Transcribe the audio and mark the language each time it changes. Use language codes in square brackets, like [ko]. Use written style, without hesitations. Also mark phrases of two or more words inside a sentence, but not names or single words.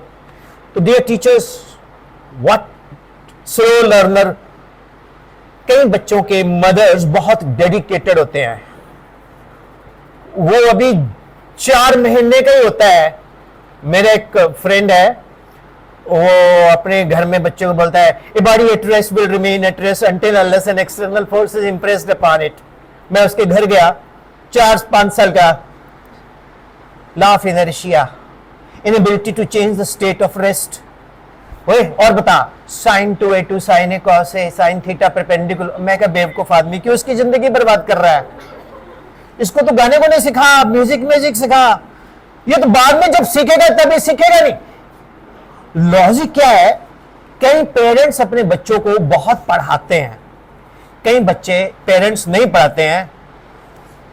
[hi] तो [en] dear teachers, what slow learner, [hi] कई बच्चों के मदर्स बहुत डेडिकेटेड होते हैं, वो अभी 4 महीने का ही होता है। मेरा एक फ्रेंड है, वो अपने घर में बच्चों को बोलता है [en] a body at rest will remain at rest until unless an external force is impressed upon it. [hi] मैं उसके घर गया, 4-5 साल का, [en] law of inertia, inability to change the state of rest. [hi] ओए और बता, [en] sin 2a2 sin a cos a sin theta perpendicular. [hi] मैं क्या बेवकूफ आदमी, क्यों उसकी जिंदगी बर्बाद कर रहा है? इसको तो गाने को नहीं सिखा, म्यूजिक सिखा, ये तो बाद में जब सीखेगा तभी सीखेगा नहीं। लॉजिक क्या है, कई पेरेंट्स अपने बच्चों को बहुत पढ़ाते हैं, कई बच्चे पेरेंट्स नहीं पढ़ाते हैं।